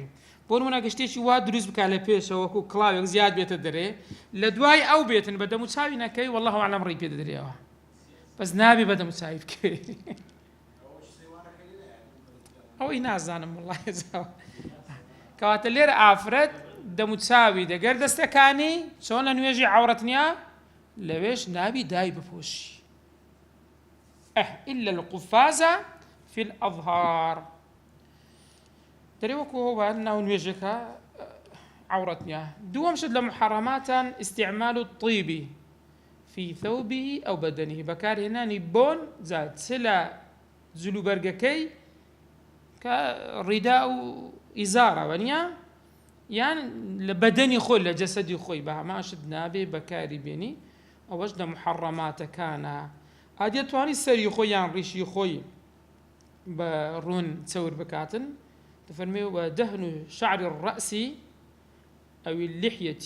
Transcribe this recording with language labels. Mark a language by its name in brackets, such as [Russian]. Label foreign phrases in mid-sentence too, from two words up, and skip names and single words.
[Central Kurdish] بۆ نمونە گەشتێکی وا دروست بکات لە پێشەوە وەکو کڵاوێک زیاد بێتە دەرێ، لە دوای ئەو بێتن بە دەموچاوی نەکەوی [Arabic] والله ئەعلەم [Central Kurdish] ڕێی پێ دەدرێەوە، بەس نابی بە دەموچاوی بکەوی. ئەوەی نازانم وڵڵاهی زاوە. کەواتە لێرە ئافرەت دەموچاوی دەگەر دەستەکانی چۆن لە نوێژی عەوڕەت نییە لەوێش نابی دای بپۆشی. [Arabic] إلا القفازە في الأظهار، [Central Kurdish] دەرێ وەکو هەوە ناو نوێژەکە عەوڕەت نییە. دووەم شت لە محەڕەماتان [Arabic] استعمال الطیب في ثوبه أو بدنه، [Central Kurdish] بەکارهێنانی بۆن جا چ لە جلوبەرگەکەی کە ڕیدا و ئیزارەوە نییە یان لە بەدەنی خۆی لە جەسەدی خۆی بە هەماشت نابێ بەکاری بێنی، ئەوەش لە محەڕەماتەکانە. ئادێتوانی سەری خۆی یان ڕیشی خۆی بە ڕوون چەور بکاتن، دەفەرمێ [Arabic] وەدەهن شعر الرەأس ئەو اللحیة،